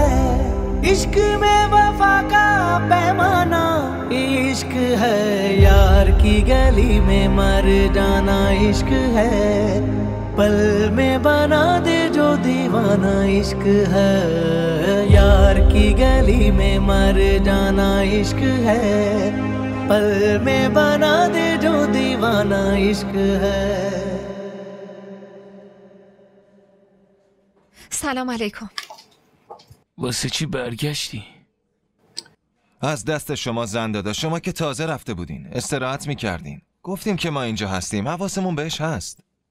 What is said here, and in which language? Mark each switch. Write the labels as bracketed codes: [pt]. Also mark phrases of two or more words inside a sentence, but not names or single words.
[hi] इश्क में वफा का पैमाना इश्क है, यार की गली में मर जाना इश्क है। पल में बना दे जो दीवाना इश्क है, यार की गली में मर जाना इश्क है। पल में बना दे जो दीवाना इश्क है। [fa] سلام علیکم. واسه چی برگشتی؟ از دست شما زن دادا، شما که تازه رفته بودین استراحت میکردین، گفتیم که ما اینجا هستیم، حواسمون بهش هست.